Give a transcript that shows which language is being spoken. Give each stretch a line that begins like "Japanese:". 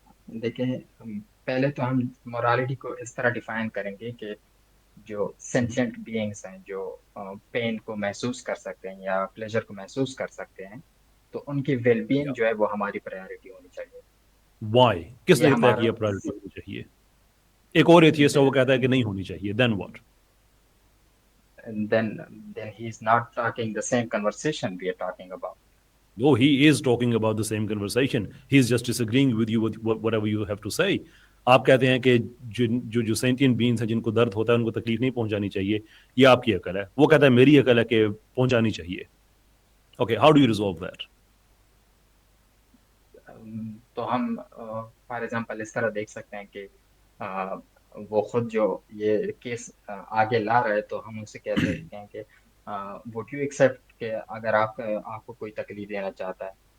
Hindi: देखिए, पहले तो हम मोरालिटी को इस तरह डिफाइन करेंगे कि जो सेंटिएंट बीइंग्स हैं, जो पेन को महसूस कर सकते हैं या प्लेजर को महसूस कर सकते हैं, तो उनकी वेलबीइंग जो है वो हमारी प्रायोरिटी होनी चाहिए।
English: Why?
Hindi: ये किसने तय हमारा किया प्रायोरिटी होनी चाहिए? एक और एथियस्ट है वो कहता है कि नहीं होनी चाहिए,
English: Then what? then then he is not talking the same conversation we are talking about. No, he is talking about the same conversation. He's just disagreeing with you with whatever you have to say.
Hindi: आप कहते हैं कि जो sentient beings हैं जिनको दर्द होता है उनको तकलीफ नहीं पहुंचानी चाहिए, ये आपकी अकल है. वो कहता है मेरी अकल है कि पहुंचानी चाहिए.
English: Okay, how do you resolve that?
Hindi: तो हम फॉर एग्जांपल इस तरह देख सकते हैं कि वो खुद जो ये केस आगे ला रहा है, तो हम उनसे कह सकते हैं कि
English: would you accept
Hindi: कि अगर आपको कोई तकलीफ देना चाहता है,